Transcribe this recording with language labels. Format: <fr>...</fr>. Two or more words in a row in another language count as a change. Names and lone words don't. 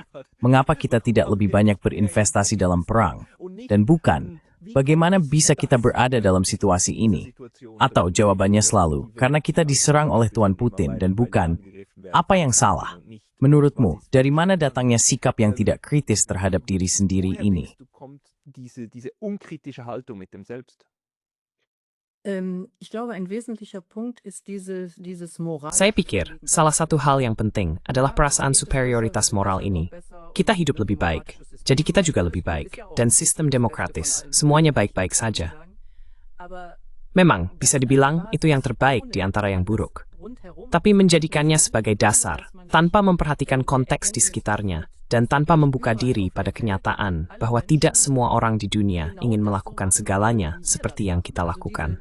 <id>Mengapa kita tidak lebih banyak berinvestasi dalam perang? Dan bukan, bagaimana bisa kita berada dalam situasi ini? Atau jawabannya selalu, karena kita diserang oleh Tuan Putin dan bukan, apa yang salah? Menurutmu, dari mana datangnya sikap yang tidak kritis terhadap diri sendiri ini?</id> <de>Ich glaube, ein wesentlicher Punkt ist dieses Moral.</de> <id>Saya pikir, salah satu hal yang penting adalah perasaan superioritas moral ini. Kita hidup lebih baik, jadi kita juga lebih baik. Dan sistem demokratis, semuanya baik-baik saja. Memang, bisa dibilang itu yang terbaik di antara yang buruk. Tapi menjadikannya sebagai dasar, tanpa memperhatikan konteks di sekitarnya, dan tanpa membuka diri pada kenyataan bahwa tidak semua orang di dunia ingin melakukan segalanya seperti yang kita lakukan.</id>